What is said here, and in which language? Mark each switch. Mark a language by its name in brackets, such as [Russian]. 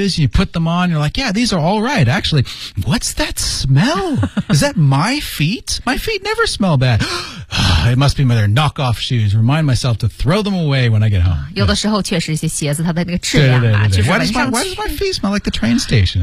[English] You put them on, you're like, yeah, these are all right. Actually, what's that smell? Is that my feet? My feet never smell bad. It must be my their knockoff shoes. Remind myself to throw them away when I get home. [Chinese] 有的时候确实一些鞋子它的那个质量啊，就是 [English] Why does my feet smell like the train station?